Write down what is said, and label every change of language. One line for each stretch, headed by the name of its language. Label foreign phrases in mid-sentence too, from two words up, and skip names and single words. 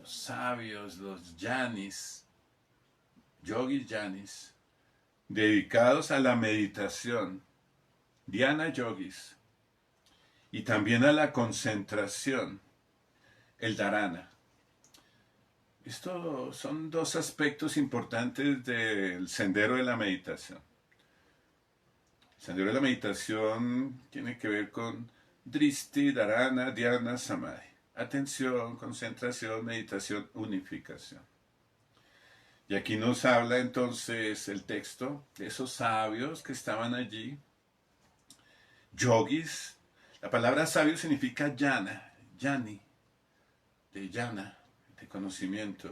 Spanish: los sabios, los yanis, yogis yanis, dedicados a la meditación, dhyana yogis, y también a la concentración, el dharana. Estos son dos aspectos importantes del sendero de la meditación. El sendero de la meditación tiene que ver con drishti, dharana, dhyana, samadhi. Atención, concentración, meditación, unificación. Y aquí nos habla entonces el texto de esos sabios que estaban allí, yogis. La palabra sabio significa yana, yani, de yana, de conocimiento.